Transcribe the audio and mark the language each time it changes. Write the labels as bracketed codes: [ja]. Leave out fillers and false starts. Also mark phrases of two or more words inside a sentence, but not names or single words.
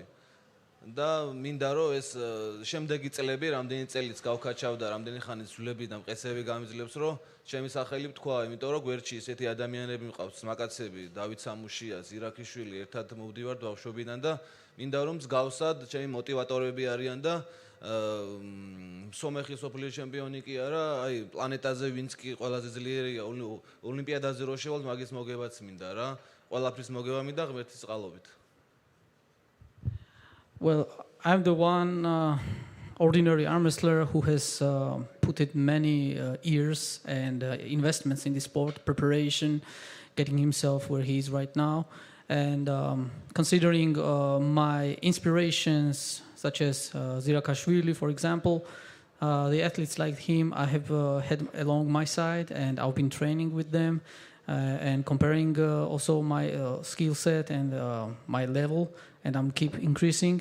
[ka] და მინდა რომ ეს შემდეგი წლები რამდენი წელიც გავქაჩავ და რამდენი ხანი ძვლები და მყესები გამიძლებს, რომ ჩემი სახელი თქვა, იმიტომ რომ გვერდში ესეთი ადამიანები მყავს, მაკაცები, დავით სამუშია, ზირაქიშვილი, ერთად მოვდივართ ბავშვობიდან და მინდა რომ მსგავსად ჩემი მოტივატორები არიან და სომეხი სოფლის ჩემპიონი კი არა, აი პლანეტაზე ვინც კი ყველაზე ძლიერია ოლიმპიადაზე რო შევალ მაგის მოგებაც მინდა რა. ყველაფრის მოგება მინდა ღმერთის წყალობით. [en] Well, I'm the one ordinary arm wrestler who has put in many years and investments in the sport, preparation, getting himself where he is right now. And considering my inspirations, such as Zirakashvili, for example, the athletes like him, I have had along my side, and I've been training with them and comparing also my skill set and my level, and I'm keep increasing.